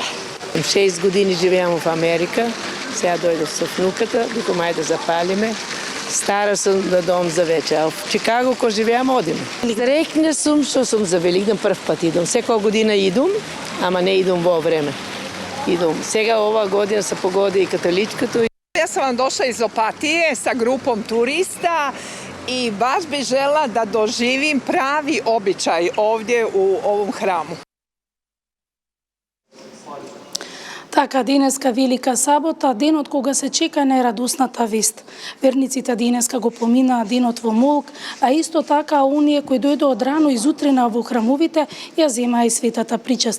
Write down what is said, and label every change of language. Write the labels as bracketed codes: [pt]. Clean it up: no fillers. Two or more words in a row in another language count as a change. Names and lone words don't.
[mk] 6 години живеам во Америка, сега дојдов со внуката, викам ајде запалиме. Стара сум да дом за вече, а в Чикаго ко живеам одиме. Среќна сум што сум за Великден прв пат идам. Секоја година идам, ама не идам во време. Идам. Сега ова година се погоди и католичкото. [hr] Ja sam došla iz Opatije sa групом turista i baš bi žela da doživim pravi običaj ovdje u ovom hramu. [mk] Така, денеска Велика сабота, денот кога се чека најрадосната вест. Верниците денеска го поминаа денот во молк, а исто така оние кои дојдоа од рано изутрина во храмовите ја земаа и светата причест.